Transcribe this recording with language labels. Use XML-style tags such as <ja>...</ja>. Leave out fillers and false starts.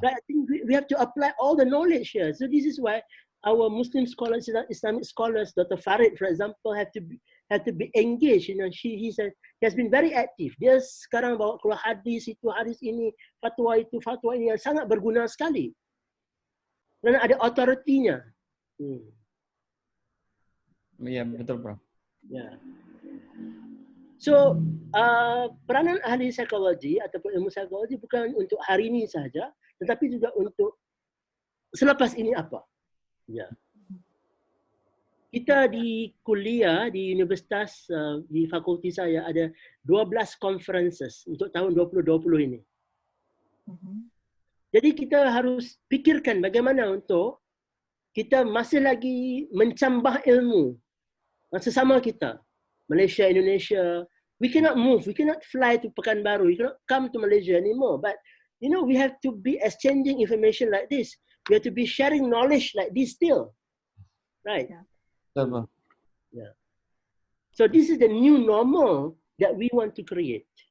<en>But I think we have to apply all the knowledge here. So this is why our Muslim scholars, Islamic scholars, Dr. Farid, for example, have to be engaged. You know, he has been very active.</en> <ms>Dia sekarang bawa keluar hadis ini, fatwa ini yang sangat berguna sekali. Kerana ada authority-nya.</ms> <id>Iya, betul, Prof.</id> <ms>Ya. So, peranan ahli psikologi ataupun ilmu psikologi bukan untuk hari ini sahaja, tetapi juga untuk selepas ini apa. Ya. Kita di kuliah, di universitas, di fakulti saya ada 12 conferences untuk tahun 2020 ini. Jadi kita harus fikirkan bagaimana untuk kita masih lagi mencambah ilmu sesama kita.</ms> <en>Malaysia, Indonesia, we cannot move, we cannot fly to Pekanbaru, we cannot come to Malaysia anymore. But you know, we have to be exchanging information like this. We have to be sharing knowledge like this still, right?</en> <id>Betul.</id> <en>Yeah. So this is the new normal that we want to create.</en>